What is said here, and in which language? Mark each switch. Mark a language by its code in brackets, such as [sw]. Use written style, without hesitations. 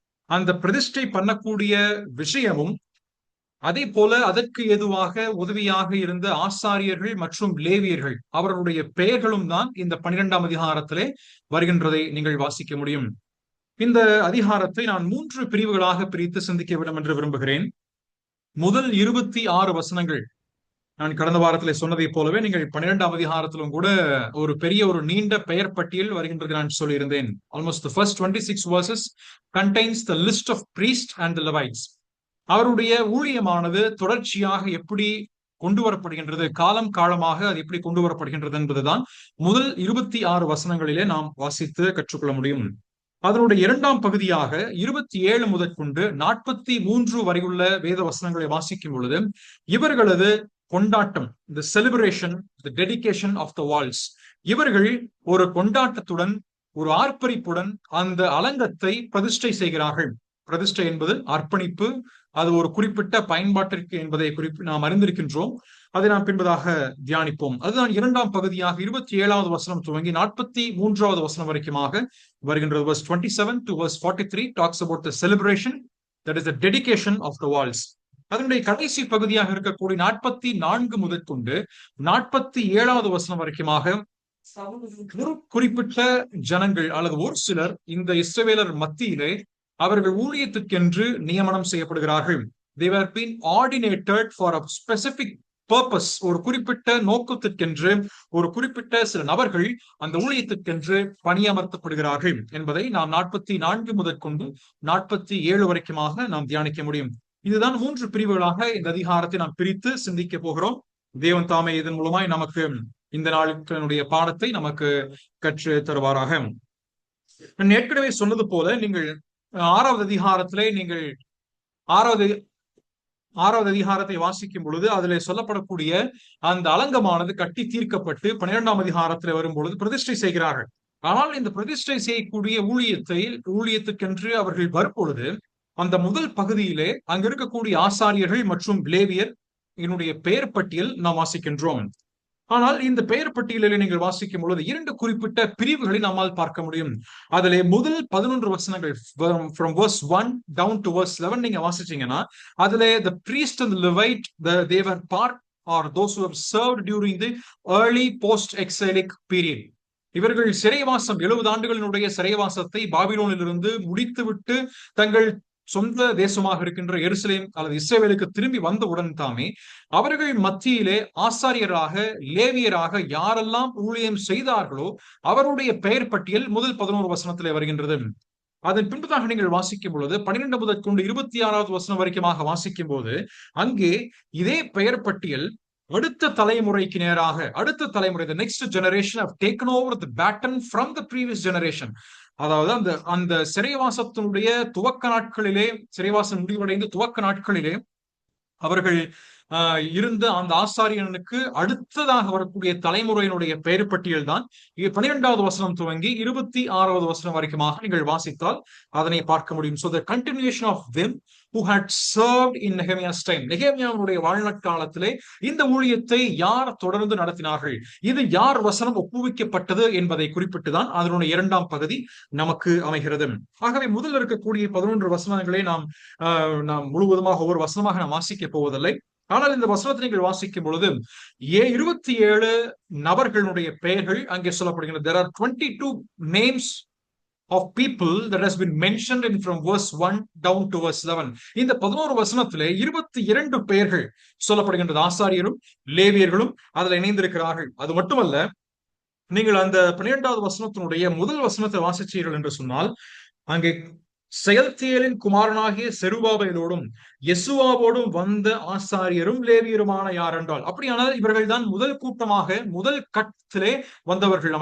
[ta] அந்த பிரதிஷ்டை பண்ணக்கூடிய விஷயமும் அதே போல அதற்கு ஏதுவாக உதவியாக இருந்த ஆசாரியர்கள் மற்றும் லேவியர்கள் அவர்களுடைய பெயர்களும் தான் இந்த 12ஆம் அதிகாரத்திலே வருகின்றதை நீங்கள் வாசிக்க முடியும். இந்த அதிகாரத்தை நான் 3 பிரிவுகளாக பிரித்து சிந்திக்க வேண்டும் என்று விரும்புகிறேன். முதல் 26 வசனங்கள் நான் கடந்த வாரத்திலே சொன்னதை போலவே நீங்கள் 12ஆம் அதிகாரத்திலும் கூட ஒரு பெரிய ஒரு நீண்ட பெயர் பட்டியல் வருகின்றது நான் சொல்லியிருந்தேன். [en] Almost the first 26 verses contains the list of priests and the Levites. [ta] அவருடைய ஊழியமானது தொடர்ச்சியாக எப்படி கொண்டு வரப்படுகின்றது, காலமாக அது எப்படி கொண்டு வரப்படுகின்றது என்பதுதான் முதல் 26 வசனங்களிலே நாம் வாசித்து கற்றுக்கொள்ள முடியும். அதனுடைய 2ஆம் பகுதியாக 27 முதற்கொண்டு 43 வரையுள்ள வேத வசனங்களை வாசிக்கும் பொழுது இவர்களது கொண்டாட்டம், [en] the celebration, the dedication of the walls, [ta] இவர்கள் ஒரு கொண்டாட்டத்துடன் ஒரு ஆர்ப்பரிப்புடன் அந்த அலங்கத்தை பிரதிஷ்டை செய்கிறார்கள். பிரதிஷ்டை என்பது அர்ப்பணிப்பு, அது ஒரு குறிப்பிட்ட பயன்பாட்டிற்கு என்பதை நாம் அறிந்திருக்கின்றோம். அதை நாம் பின்பதாக தியானிப்போம். அதுதான் 2ஆம் பகுதியாக 27வது வசனம் துவங்கி 43வது வசனம் வரைக்குமாக வருகின்றது. [en] verse 27 to verse 43 talks about the celebration, that is the dedication of the walls. [ta] அதனுடைய கடைசி பகுதியாக இருக்கக்கூடிய 44 முதற்கொண்டு 47வது வசனம் வரைக்குமாக ஒரு குறிப்பிட்ட ஜனங்கள் அல்லது ஒரு சிலர் இந்த இஸ்ரவேலர் மத்தியிலே அவர்கள் ஊழியத்துக்கென்று நியமனம் செய்யப்படுகிறார்கள். [en] They were being ordinated for a specific purpose. [ta] ஒரு குறிப்பிட்ட நோக்கத்திற்கென்று ஒரு குறிப்பிட்ட சில நபர்கள் அந்த ஊழியத்துக்கென்று பணியமர்த்தப்படுகிறார்கள் என்பதை நாம் 44 முதற்கொண்டு 47 வரைக்குமாக நாம் தியானிக்க முடியும். இதுதான் 3 பிரிவுகளாக இந்த அதிகாரத்தை நாம் பிரித்து சிந்திக்க போகிறோம். தேவன் தாமே இதன் மூலமாய் நமக்கு இந்த நாளுடைய பாடத்தை நமக்கு கற்று தருவாராக. நான் ஏற்கனவே சொன்னது போல, நீங்கள் 6வது அதிகாரத்திலே நீங்கள் 6வது அதிகாரத்தை வாசிக்கும் பொழுது அதிலே சொல்லப்படக்கூடிய அந்த அலங்கமானது கட்டி தீர்க்கப்பட்டு 12ஆம் அதிகாரத்திலே வரும் பொழுது பிரதிஷ்டை செய்கிறார்கள். ஆனால் இந்த பிரதிஷ்டை செய்யக்கூடிய ஊழியத்துக்கென்று அவர்கள் வரும்பொழுது அந்த முதல் பகுதியிலே அங்க இருக்கக்கூடிய ஆசாரியர்கள் மற்றும் லேவியர் என்னுடைய பெயர் பட்டியல் நாம் வாசிக்கின்றோம். ஆனால் இந்த பெயர் பட்டியலில் நீங்கள் வாசிக்கும் பொழுது 2 குறிப்பிட்ட பிரிவுகளை நம்மால் பார்க்க முடியும். அதிலே முதல் 11 வசனங்கள் [en] from verse 1 down to verse 11 [ta] நீங்க வாசிச்சீங்கன்னா அதிலே [en] the priest and the Levite, they were part or those who have served during the early post-exilic period. [ta] இவர்கள் சிறைவாசம் 70 ஆண்டுகளினுடைய சிறைவாசத்தை பாபிலோனிலிருந்து முடித்துவிட்டு தங்கள் சொந்த தேசமாக இருக்கின்ற எருசலேம் அல்லது இஸ்ரவேலுக்கு திரும்பி வந்தவுடன் தாமே அவர்கள் மத்தியிலே ஆசாரியராக லேவியராக யாரெல்லாம் ஊழியம் செய்தார்களோ அவருடைய பெயர் பட்டியல் முதல் 11 வசனத்திலே வருகின்றது. அதன் பின்பதாக நீங்கள் வாசிக்கும் பொழுது 12 முதற்கொண்டு 26வது வசனம் வரைக்குமாக வாசிக்கும் போது அங்கே இதே பெயர் பட்டியல் அடுத்த தலைமுறைக்கு நேராக, அடுத்த தலைமுறை, [en] the next generation have taken over the baton from the previous generation. [ta] அதாவது அந்த சிறைவாசத்தினுடைய துவக்க நாட்களிலே, சிறைவாசம் முடிவடைந்து துவக்க நாட்களிலே அவர்கள் இருந்த அந்த ஆசாரியனுக்கு அடுத்ததாக வரக்கூடிய தலைமுறையினுடைய பெயர் பட்டியல் தான் 12வது வசனம் துவங்கி 26வது வசனம் வரைக்குமாக நீங்கள் வாசித்தால் அதனை பார்க்க முடியும். [en] So the continuation of them who had served in Nehemiah's time. [ta] நெகேமியாவுடைய வாழ்நாட்காலத்திலே இந்த ஊழியத்தை யார் தொடர்ந்து நடத்தினார்கள், இது யார் வசனம் ஒப்புவிக்கப்பட்டது என்பதை குறிப்பிட்டுதான் அதனுடைய இரண்டாம் பகுதி நமக்கு அமைகிறது. ஆகவே முதல் இருக்கக்கூடிய 11 வசனங்களை நாம் முழுவதுமாக ஒவ்வொரு வசனமாக நாம் வாசிக்க போவதில்லை. ஆனால் இந்த வசனத்தை நீங்கள் வாசிக்கும் பொழுது 27 நபர்களுடைய பெயர்கள் அங்கே சொல்லப்படுகிறது. [en] There are 22 names of people that has been mentioned in from verse 1 down to verse 11. [ta] இந்த 11 வசனத்திலே 22 பெயர்கள் சொல்லப்படுகின்றது. ஆசாரியரும் லேவியர்களும் அதில் இணைந்திருக்கிறார்கள். அது மட்டுமல்ல, நீங்கள் அந்த 12வது வசனத்தினுடைய முதல் வசனத்தை வாசிச்சீர்கள் என்று சொன்னால், அங்கே செயல்தியலின் குமாரனாகிய செருபாபேலோடும் யெசுவாவோடும் வந்த ஆசாரியரும் லேவியருமான யார் என்றால், அப்படியானால் இவர்கள் தான் முதல் கூட்டமாக முதல் கட்டத்திலே வந்தவர்கள்.